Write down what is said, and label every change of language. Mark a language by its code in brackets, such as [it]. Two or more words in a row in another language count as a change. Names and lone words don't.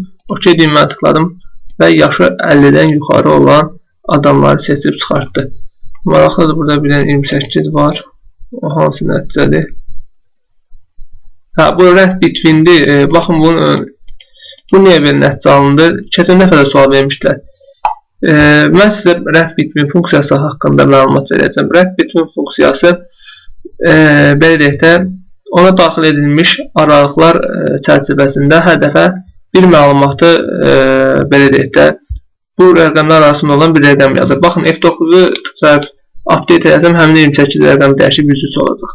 [az] OK düyməni tıkladım və yaşı 50-dən yuxarı olan adamları seçib çıxartdı. Maraqlıdır, burada bir 28 var. O hansı nəticədir? Bu [en] range between'dir. [az] Baxın, bu niyə bir nəticə alındı? Keçən dəfə də sual vermişdilər. Mən sizə [en] range between [az] funksiyası haqqında məlumat verəcəm. [en] Range between [az] funksiyası belə deyək də, ona daxil edilmiş aralıqlar çərçivəsində hər dəfə bir məlumatı belə deyək də, bu rəqəmlər arasında olan bir rəqəm yazır. Baxın, F9-u tıklayıb update edəcəm, həmin 28 rəqəm dəyişib 103 olacaq.